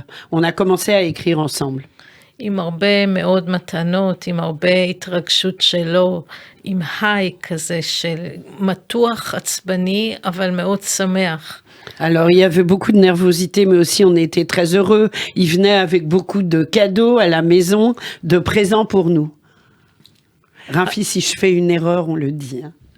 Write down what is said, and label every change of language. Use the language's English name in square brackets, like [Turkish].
[French] on a commencé à écrire ensemble. [Hebrew] עם הרבה מאוד מתנות, עם הרבה התרגשות שלו, עם היי כזה של מתוח, עצבני, אבל מאוד שמח. [French] Alors, il y avait beaucoup de nervosité, mais aussi on était très heureux. Il venait avec beaucoup de cadeaux à la maison, de présents pour nous. Rafi, si je fais une erreur, on le dit. Hein.